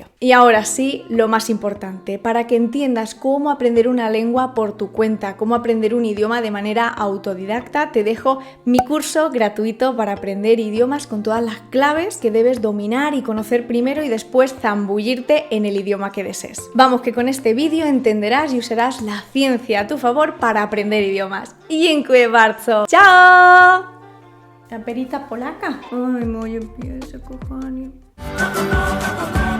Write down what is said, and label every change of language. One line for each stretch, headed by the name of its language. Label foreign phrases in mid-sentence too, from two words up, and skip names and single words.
Spanish: Y ahora sí, lo más importante, para que entiendas cómo aprender una lengua por tu cuenta, cómo aprender un idioma de manera autodidacta, te dejo mi curso gratuito para aprender idiomas con todas las claves que debes dominar y conocer primero y después zambullirte en el idioma que desees. Vamos, que con este vídeo entenderás y usarás la ciencia a tu favor para aprender idiomas.
Polish: Dziękuję bardzo!
Spanish: ¡Chao! La perita polaca. Ay,
Polish: moje pies, kochani.